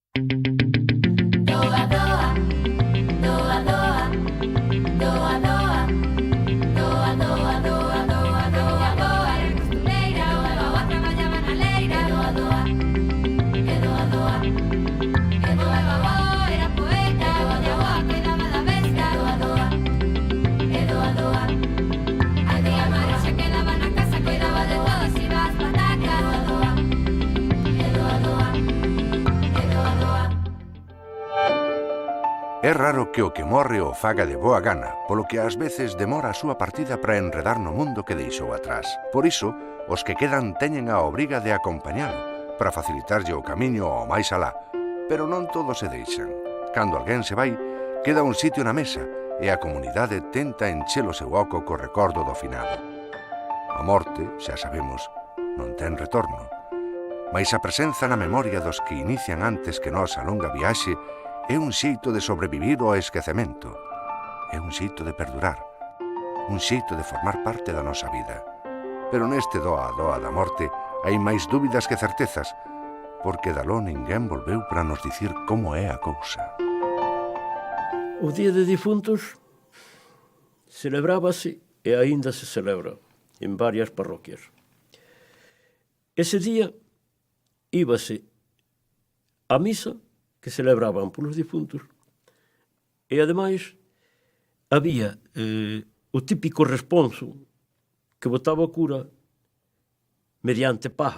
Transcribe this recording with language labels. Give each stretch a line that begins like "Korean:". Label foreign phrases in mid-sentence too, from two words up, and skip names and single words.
Galician: Doa, doa, doa, doa, doa, doa, doa, doa, doa, doa, doa, doa. Era costureira, o avó traballaba na leira. Doa, doa, e doa, doa, e doa, avó era poeta. O de avó cuidaba da besta. Doa, doa, e doa, doa. A tía Mari se quedaba na casa, cuidaba de todo, se iba ás patacas. Doa, doa, e doa, doa, e doa, doa. É raro que o que morre o faga de boa gana, polo que ás veces demora a súa partida para enredar no mundo que deixou atrás. Por iso, os que quedan teñen a obriga de acompañalo, para facilitarlle o camiño ao máis alá. Pero non todos se deixan. Cando alguén se vai, queda un sitio na mesa e a comunidade tenta encher o seu oco co recordo do finado. A morte, xa sabemos, non ten retorno. Mais a presenza na memoria dos que inician antes que nós a longa viaxe é un xeito de sobrevivir ao esquecemento. É un xeito de perdurar. Un xeito de formar parte da nosa vida. Pero neste doa a doa da morte hai máis dúbidas que certezas, porque daló ninguén volveu para nos dicir como é a cousa. O Día de Difuntos celebrábase e aínda se celebra en varias parroquias. Ese día íbase a misa que celebraban polos difuntos e, ademais, había o típico responso que botaba o cura mediante paja.